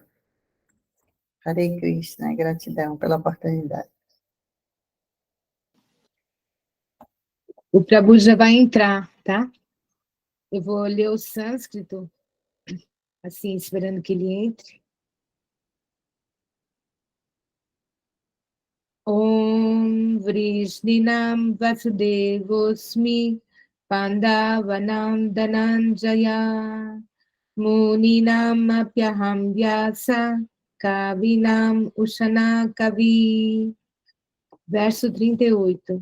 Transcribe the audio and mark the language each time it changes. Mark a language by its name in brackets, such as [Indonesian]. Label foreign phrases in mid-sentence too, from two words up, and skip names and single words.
[Portuguese] Hare Krishna, gratidão pela oportunidade. O Prabhu já vai entrar, tá? Eu vou ler o sânscrito, assim, esperando que ele entre. [Sanskrit] ॐ वृष्णीनाम् वासुदेवोस्मि पाण्डवानाम् धनञ्जय मुनीनाम् अप्यहम् व्यास कवीनाम् उशना कवि. [Portuguese] Verso 38.